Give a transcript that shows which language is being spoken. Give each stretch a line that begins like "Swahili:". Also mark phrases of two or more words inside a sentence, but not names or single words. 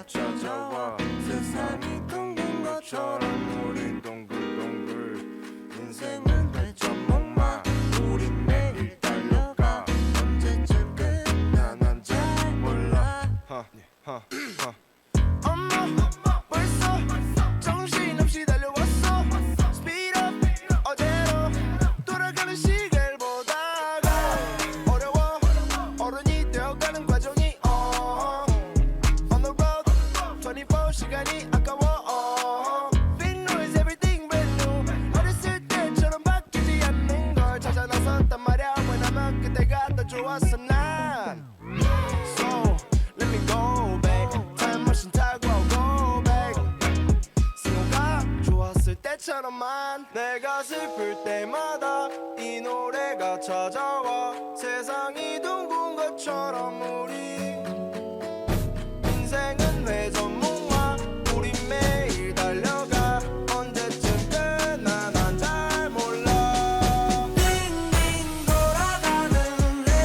Korean: 찾아와 세상이 둥근 것처럼 우린 동글동글 인생은 회전목마 우린 매일 달려가 언제쯤 끝나난 잘 몰라 엄마 벌써 정신없이 달려왔어
English: Speed up
Korean: 어제로 돌아가는 시계를 보다가 어려워 어른이 되어가는 과정이
English: On the road
Korean: 24시간이 아까워 Big
English: noise everything brand new
Korean: 어렸을 때처럼 바뀌지 않는 걸 찾아 나섰단 말야 왜냐면 그때가 더 좋았어 난
English: So let me go back Time machine
Korean: 타고
English: go back
Korean: 승호가 좋았을 때처럼만 내가 슬플 때마다 이 노래가 찾아와 세상이 둥근 것처럼 우리 인생은 회전목마 우리 매일 달려가 언제쯤 끝나 난 잘 몰라 빙빙 돌아가는